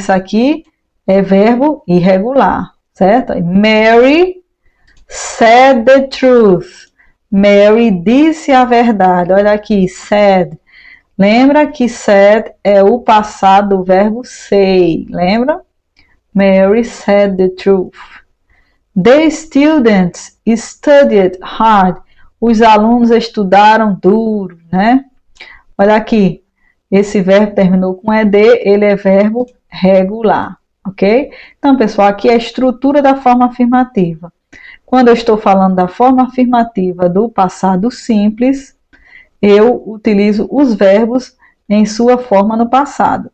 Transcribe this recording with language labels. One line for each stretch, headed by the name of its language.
Portuguese: Esse aqui é verbo irregular, certo?
English: Mary said the truth.
Portuguese: Mary disse a verdade. Olha aqui, said. Lembra que said é o passado do verbo say. Lembra?
English: Mary said the truth. The students studied hard.
Portuguese: Os alunos estudaram duro, né? Olha aqui, esse verbo terminou com ED, ele é verbo regular, ok? Então, pessoal, aqui é a estrutura da forma afirmativa. Quando eu estou falando da forma afirmativa do passado simples, eu utilizo os verbos em sua forma no passado.